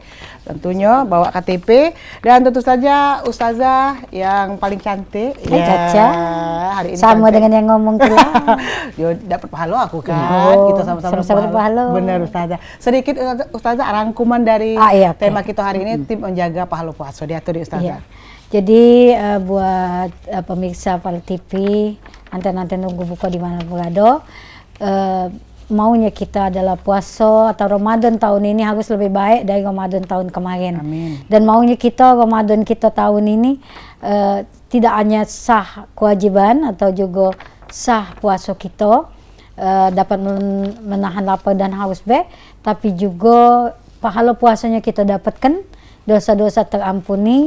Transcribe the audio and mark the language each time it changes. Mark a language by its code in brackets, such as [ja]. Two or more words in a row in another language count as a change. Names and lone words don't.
[id] Tentunya bawa KTP dan tentu saja Ustazah yang paling cantik ya. Caca. Hari ini sama cantik. Dengan yang ngomong pula. Yo dapat pahala aku kan. Kita sama-sama dapat pahala. Benar Ustazah. Sedikit Ustazah rangkuman dari tema kita hari ini, tim menjaga pahala puasa. Diatur di Ustazah. Jadi buat pemirsa PAL TV, anten-anten nunggu buka di mana berada, maunya kita adalah puasa atau Ramadan tahun ini harus lebih baik dari Ramadan tahun kemarin. Amin. Dan maunya kita Ramadan kita tahun ini tidak hanya sah kewajiban atau juga sah puasa kita, dapat menahan lapar dan haus tapi juga pahala puasanya kita dapatkan, dosa-dosa terampuni.